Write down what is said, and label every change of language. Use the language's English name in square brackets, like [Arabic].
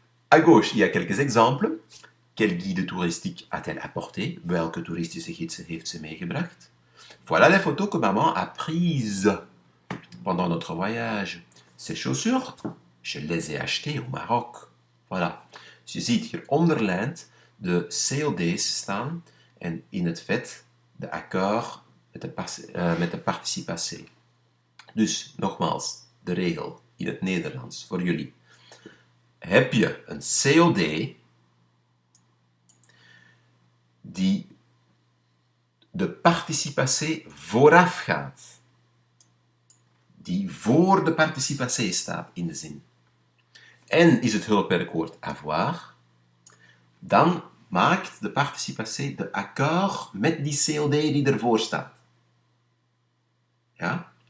[French] À gauche, il y a quelques exemples. Quel guide touristique a-t-elle apporté? [Dutch] Welke toeristische gidsen heeft ze meegebracht? [French] Voilà les photos que maman a prises pendant notre voyage. Ces chaussures, je les ai achetées au Maroc. Voilà. [Dutch] Dus je ziet hier onderlijnd de COD's staan en in het vet de accord met de participatie. Dus nogmaals, de regel in het Nederlands voor jullie. Heb je een COD die de participatie voorafgaat, die voor de participatie staat in de zin, en is het hulpwerkwoord avoir, dan maakt de participatie de accord met die COD die ervoor staat. Ja?